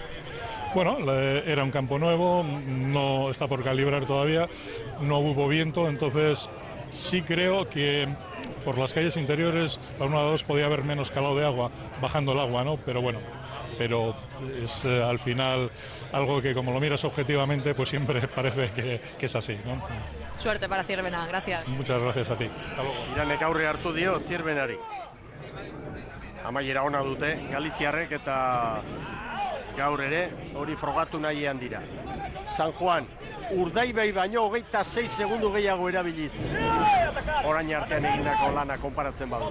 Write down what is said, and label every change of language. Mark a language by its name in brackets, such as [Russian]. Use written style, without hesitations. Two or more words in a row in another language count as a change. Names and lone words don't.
[Spanish] Bueno, era un campo nuevo, no está por calibrar todavía, no hubo viento, entonces sí creo que por las calles interiores, la 1 a 2 podía haber menos calado de agua, bajando el agua, ¿no? Pero bueno, pero es al final algo que como lo miras objetivamente, pues siempre parece que es así, ¿no? Suerte para Zierbena, gracias. Muchas gracias a ti. Hasta luego. [Basque] Iranek aurre hartu dio Zierbenari. Amaiera ona dute Galiziarrek eta gaur ere hori frogatu nahian dira. San Juan, Urdaibai baino 26 segundu gehiago erabiliz. Orain artean egindako lana konparatzen badu.